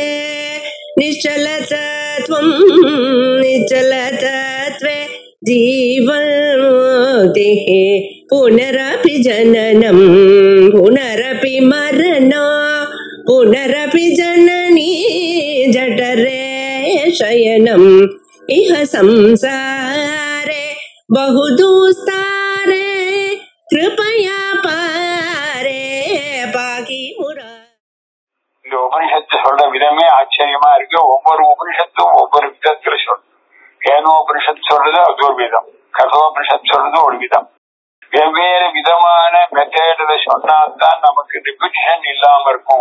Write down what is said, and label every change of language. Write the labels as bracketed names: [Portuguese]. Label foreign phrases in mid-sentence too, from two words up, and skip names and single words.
[Sanskrit] निश्चलतत्वं निश्चलतत्वे जीवन्मुक्तिः पुनरपि जननं पुनरपि मरणं पुनरपि जननी जठरे शयनम् इह संसारे बहुदुस्तारे कृपया पारे पाकि मुरा. [Tamil] இந்த உபனிஷத்து சொல்ற விதமே ஆச்சரியமா இருக்கு. ஒவ்வொரு உபனிஷத்தும் ஒவ்வொரு விதத்துல சொல்றது. கேனோபனிஷத்து சொல்றது அது ஒரு விதம், கதோபனிஷத்து சொல்றது ஒரு விதம். வெவ்வேறு விதமான மெத்தேடுல சொன்னால்தான் நமக்கு ரிப்பீட்டிஷன் இல்லாம இருக்கும்.